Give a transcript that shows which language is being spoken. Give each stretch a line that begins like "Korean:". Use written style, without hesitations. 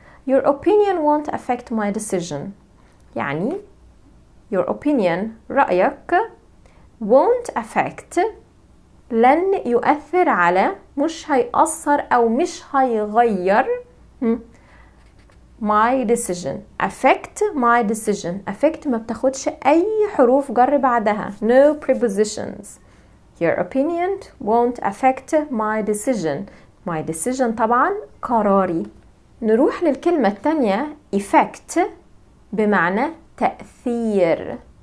English: your opinion won't affect my decision،
Arabic: يعني
English: your opinion
Arabic: رأيك
English: won't affect
Arabic: لن يؤثر على، مش هيأثر أو مش هيغير
English: my decision. affect my decision.
Arabic: affect ما بتاخدش أي حروف جر بعدها،
English: no prepositions. your opinion won't affect my decision. my decision
Arabic: طبعا قراري. نروح للكلمة الثانية effect بمعنى تأثير.